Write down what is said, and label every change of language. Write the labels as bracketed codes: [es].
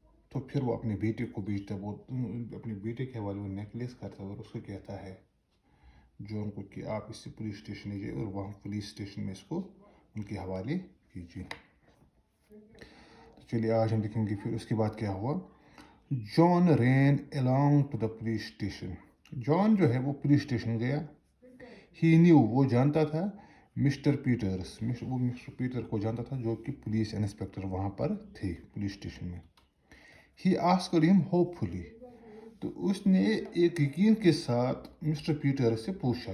[ur] تو پھر وہ اپنے بیٹے کو بیچتا، وہ اپنے بیٹے کے حوالے وہ نیکلیس کرتا اور اس کو کہتا ہے جون کو کہ آپ اس سے پولیس اسٹیشن لے جائیے اور وہاں پولیس اسٹیشن میں اس کو ان کے حوالے کیجیے. تو چلیے آج ہم دیکھیں گے پھر اس کے بعد کیا ہوا. [en] John ran along to the police station. [ur] جان جو ہے وہ پولیس اسٹیشن گیا. [en] he knew [ur] وہ جانتا تھا مسٹر پیٹرس، وہ مسٹر پیٹر کو جانتا تھا جو کہ پولیس انسپیکٹر وہاں پر تھے پولیس اسٹیشن میں. [en] He asked him hopefully. [ur] تو اس نے ایک یقین کے ساتھ مسٹر پیٹر سے پوچھا.